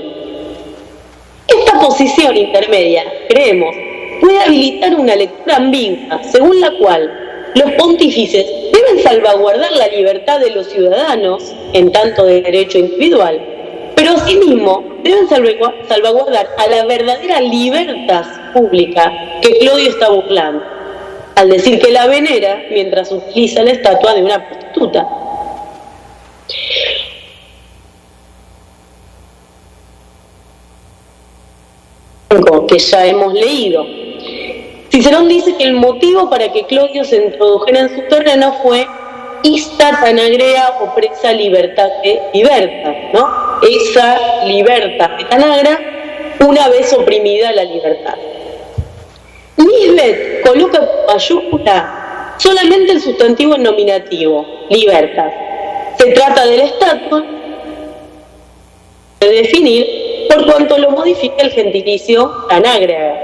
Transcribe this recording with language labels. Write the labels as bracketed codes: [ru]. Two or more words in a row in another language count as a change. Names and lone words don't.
[es] Esta posición intermedia, creemos, puede habilitar una lectura ambigua, según la cual los pontífices deben salvaguardar la libertad de los ciudadanos, en tanto de derecho individual, pero asimismo deben salvaguardar a la verdadera libertas pública que Clodio está burlando, al decir que la venera mientras utiliza la estatua de una prostituta. Que ya hemos leído. Cicerón dice que el motivo para que Clodio se introdujera en su terreno fue [la] ista tanagrea opresa libertate liberta, [es] ¿no? Esa libertad de Tanagra una vez oprimida la libertad. Nisbet coloca con mayúscula solamente el sustantivo en nominativo, libertas. Se trata de la estatua de definir por cuanto lo modifica el gentilicio Tanagra.